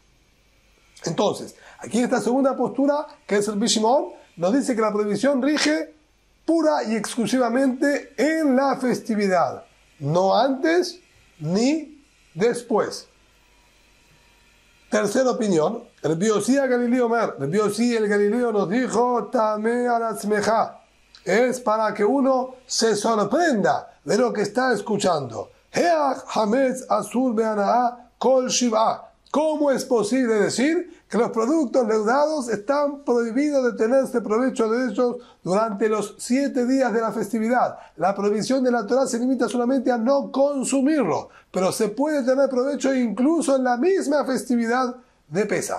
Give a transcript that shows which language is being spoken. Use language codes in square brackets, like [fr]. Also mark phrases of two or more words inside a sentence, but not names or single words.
[es] Entonces, aquí esta segunda postura, que es el Rabbi Shimon, nos dice que la prohibición rige pura y exclusivamente en la festividad, no antes ni después. Tercera opinión, el Yossi el Galileo nos dijo, [he] תמה על עצמך, [es] es para que uno se sorprenda de lo que está escuchando. [he] היאך חמץ אסור בהנאה כל שבעה. [es] ¿Cómo es posible decir que los productos leudados están prohibidos de tenerse provecho de ellos durante los 7 días de la festividad? La prohibición de la Torá se limita solamente a no consumirlo, pero se puede tener provecho incluso en la misma festividad de Pesaj.